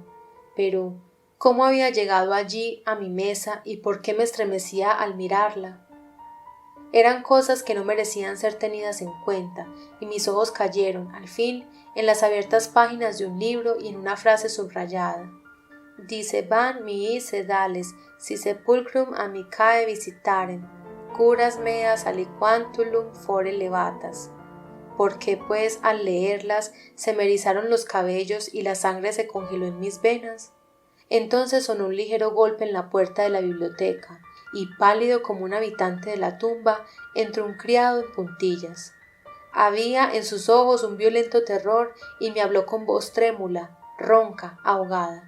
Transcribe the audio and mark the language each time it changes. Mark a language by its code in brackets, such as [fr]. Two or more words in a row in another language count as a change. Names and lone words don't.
[es] Pero, ¿cómo había llegado allí a mi mesa y por qué me estremecía al mirarla? Eran cosas que no merecían ser tenidas en cuenta, y mis ojos cayeron, al fin, en las abiertas páginas de un libro y en una frase subrayada. [la] Dicebant mihi sedales, si sepulcrum amicae visitarem, curas meas aliquantulum fore levatas. [es] Porque pues al leerlas se me erizaron los cabellos y la sangre se congeló en mis venas. Entonces sonó un ligero golpe en la puerta de la biblioteca, y pálido como un habitante de la tumba entró un criado en puntillas. Había en sus ojos un violento terror y me habló con voz trémula, ronca, ahogada.